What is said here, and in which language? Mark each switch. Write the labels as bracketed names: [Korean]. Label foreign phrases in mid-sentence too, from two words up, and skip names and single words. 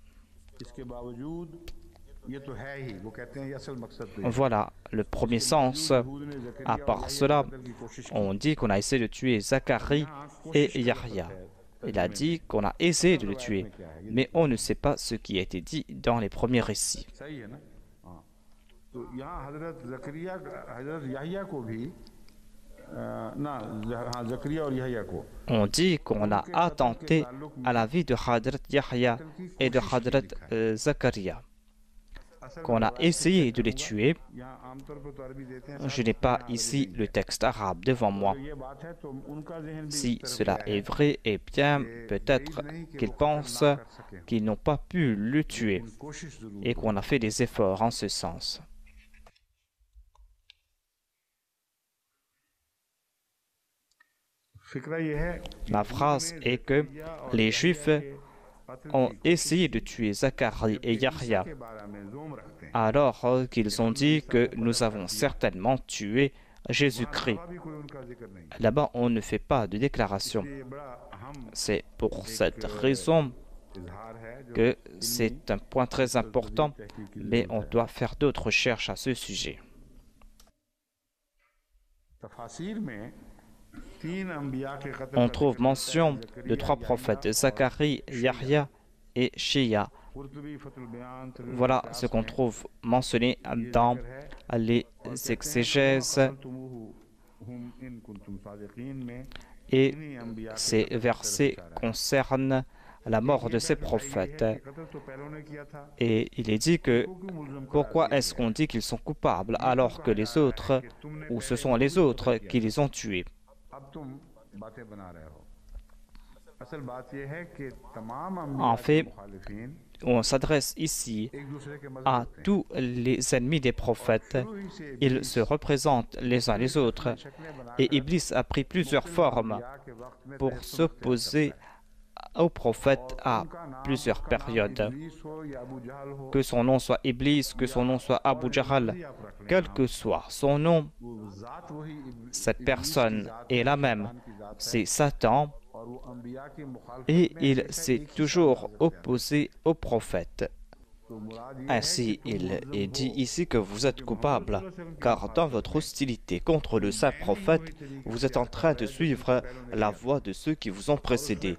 [French] Voilà le premier sens. À part cela, on dit qu'on a essayé de tuer Zacharie et Yahya. Il a dit qu'on a essayé de le tuer, mais on ne sait pas ce qui a été dit dans les premiers récits. [Hindi] तो यहाँ हजरत जकरिया हजरत याहिया को भी ना हाँ जकरिया और याहिया को [French] On dit qu'on a attenté à la vie de Hadrat Yahya et de Hadrat Zakaria, qu'on a essayé de les tuer. [Hindi] यहाँ आमतौर पर तो अरबी देते हैं [French] Je n'ai pas ici le texte arabe devant moi. [Hindi] ये बात है तो उनका जहन भी [French] Si cela est vrai, eh bien, peut-être qu'ils pensent qu'ils n'ont pas pu le tuer [Hindi] कोशिश जरूर [French] et qu'on a fait des efforts en ce sens. [Hindi] फिक्रा ये है [French] La phrase est que les Juifs ont essayé de tuer Zacharie et Yahya [Hindi] के बारे में जोम रखते हैं [French] alors qu'ils ont dit que nous avons certainement tué Jésus-Christ. [Hindi] अभी कोई उनका जिक्र नहीं [French] Là-bas, on ne fait pas de déclaration. [Hindi] ये बड़ा अहम [French] C'est pour cette raison [Hindi] इजहार है जो [French] que c'est un point très important, mais on doit faire d'autres recherches à ce sujet. [Hindi] तफासिर में तीन अंबिया के कत्ल [French] On trouve mention de 3 prophètes, Zacharie, Yahya et Shia. [Hindi] कुर्तुबी फतुल बयान [French] Voilà ce qu'on trouve mentionné dans les exégèses [Arabic] هم إن كنتم صادقين में [French] et [Hindi] इन्हीं अंबिया [French] ces versets concernent la mort de ces prophètes. [Hindi] कत्ल तो पहले ने किया था [French] Et il est dit que [Hindi] क्यों मुल्ज़म [French] pourquoi est-ce qu'on dit qu'ils sont coupables alors que les autres, ou ce sont les autres qui les ont tués? [Hindi] अब तुम बातें बना रहे हो असल बात यह है कि तमाम [French] En fait, [Hindi] मुखालिफिन [French] on s'adresse ici [Hindi] एक दूसरे के मदद [French] à tous les ennemis des prophètes. Ils se représentent les uns les autres et Iblis a pris plusieurs formes [Hindi] के वक्त में [French] pour s'opposer aux prophètes à plusieurs périodes. [Hindi] इब्लीस हो या अबू जहल हो [French] Que son nom soit Iblis, que son nom soit Abu Jahal, quel que soit son nom, [Hindi] वो जात वही [French] cette personne est la même. C'est Satan [Hindi] और वो अंबिया के मुखालिफ [French] et il s'est toujours opposé aux prophètes. [Hindi] तो मुराद ये [French] Ainsi, il est dit ici que vous êtes coupable, car dans votre hostilité contre le saint prophète, vous êtes en train de suivre la voie de ceux qui vous ont précédés.